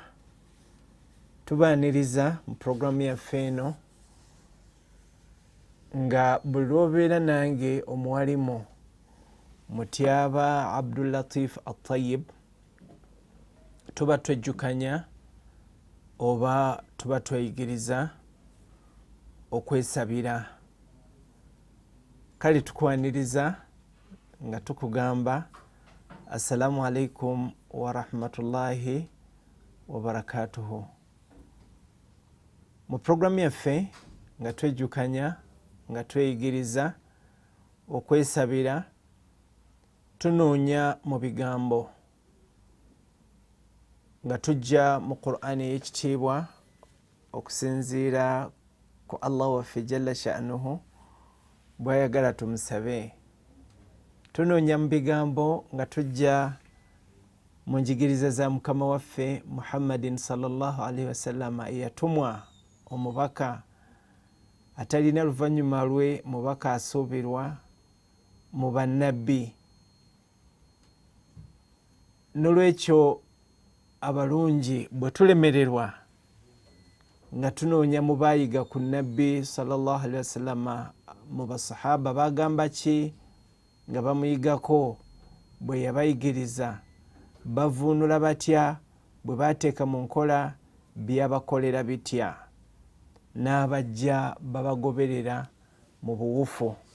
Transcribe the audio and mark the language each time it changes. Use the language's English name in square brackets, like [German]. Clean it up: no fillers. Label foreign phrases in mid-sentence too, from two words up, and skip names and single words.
[Ganda] Tubaaniriza mu puroguramu yaffe eno nga buli lw'obeera nange omuwalimu Mutyaba Abdulatif Atayib tuba twejjukanya oba tuba tweyigiriza okwesabira. Kale tukwaniriza nga tukugamba [Arabic] السلام عليكم ورحمة الله وبركاته. [Ganda] Mu puroguramu yaffe nga twejjukanya nga tweyigiriza okwesabira, tunoonya mu bigambo nga tujja mu Qur'ani ey'ekitiibwa okusinziira ku Allah waffe [Arabic] جل شأنه [Ganda] bw'ayagala tumusabe. Tunoonya mu bigambo nga tujja mu njigiriza za mukama waffe Muhammadin [Arabic] صلى الله عليه وسلم [Ganda] eyatumwa omubaka atalina luvannyuma lwe, mubaka asuubirwa mu bannabbi. Nolwekyo abalungi bwe tulemererwa nga tunoonya mu baayiga ku nabbi [Arabic] صلى الله عليه وسلم, [Ganda] mu basahaba bagamba ki nga bamuyigako, bwe yabayigiriza bavuunula batya, bwe bateeka mu nkola byabakolera bitya, n'abajja babagoberera mu buwufu.